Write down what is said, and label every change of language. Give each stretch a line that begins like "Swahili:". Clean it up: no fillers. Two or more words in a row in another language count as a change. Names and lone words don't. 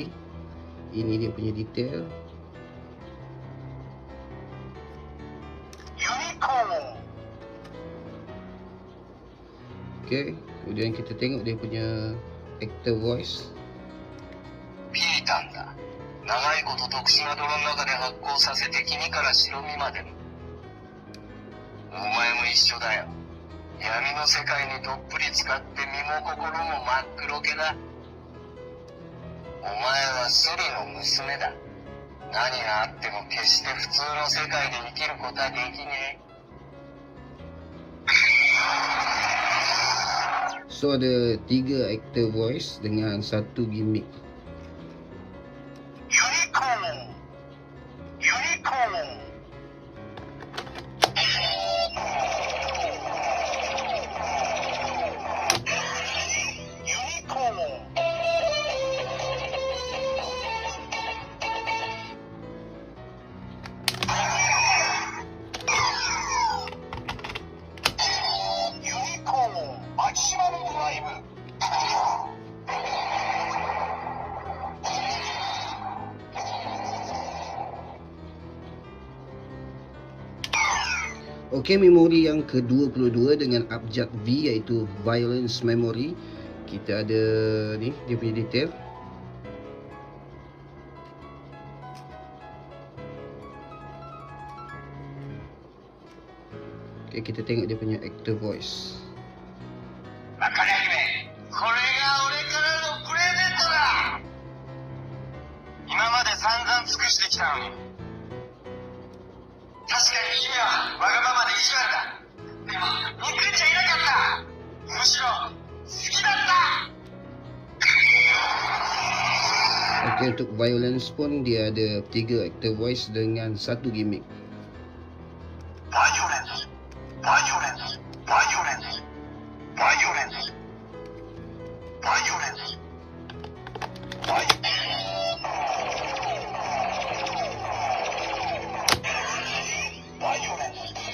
Malay: Ini dia punya detail. Okey, kemudian kita tengok dia punya
English: actor voice.
Japanese: ピータンだ。長いこと特殊な泥の中で発酵させて黄身から白身までも。お前も一緒だよ。闇の世界にどっぷり使って身も心も真っ黒けだ。お前はスリの娘だ。何があっても決して普通の世界で生きることはできねえ。
Malay: So ada 3
English: actor voice
Malay: dengan 1 gimmick. Unicorn! Unicorn! Unicorn! Unicorn!
Japanese: マキシマムドライブ!
Malay: Okey, memori yang ke-22 dengan abjad V iaitu
English: Violence Memory.
Malay: Kita ada ni dia punya detail. Okey, kita tengok dia punya
English: actor voice.
Japanese: わかり姫、これが俺からのプレゼントだ。今まで散々尽くしてきたのに。確かに君はわがままで意地悪だ。でも憎んじゃいなかった。むしろ好きだった。
Malay: Okey, untuk Violence pun dia ada 3
English: actor voice
Malay: dengan 1 gimmick. Violence, violence, violence, violence, violence, violence.